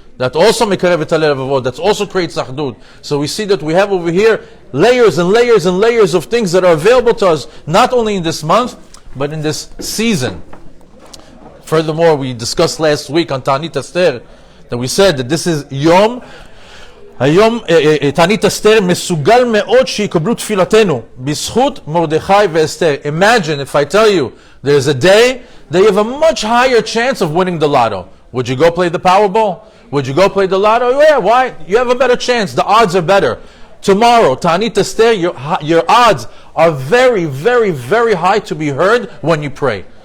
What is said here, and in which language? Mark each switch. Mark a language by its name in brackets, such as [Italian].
[English] That also [Hebrew] mekarev et halevavot. [English] That also creates achdut. So we see that we have over here layers and layers and layers of things that are available to us, not only in this month, but in this season. Furthermore, we discussed last week on Tanita Esther that we said that this is Yom. [Hebrew] היום תענית אסתר מסוגל מאוד שיקבלו תפילתנו בזכות מרדכי ואסתר. [English] Imagine if I tell you there's a day that you have a much higher chance of winning the lotto. Would you go play the Powerball? Would you go play the lotto? Yeah, why? You have a better chance. The odds are better. Tomorrow, Tanita Esther, your odds are very, very, very high to be heard when you pray.